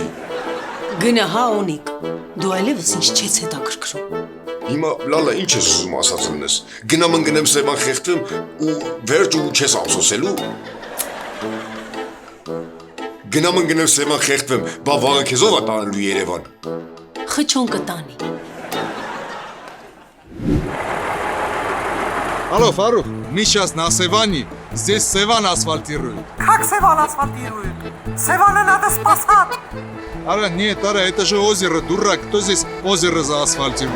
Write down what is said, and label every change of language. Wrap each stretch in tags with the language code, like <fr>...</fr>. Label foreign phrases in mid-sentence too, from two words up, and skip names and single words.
<hy>Գնա հա Օնիկ, դու այլևս ինչ չես հետաքրքրում։ Հիմա լալա ինչ ես ուզում ասած լինես, գնամ ընկնեմ Սևան խեղդվեմ ու վերջ ու չես ափսոսելու։ Գնամ ընկնեմ Սևան խեղդվեմ, բա վաղը քեզ ով է տանելու Երևան։ Խչոն կտանի։</hy> <ru>Алло, Фарух, мы сейчас на Севане. Здесь Севан асфальтируют. Как Севан асфальтирует? Севана надо спасать. Ара, нет, Ара, это же озеро, дурак. Кто здесь озеро заасфальтирует?</ru>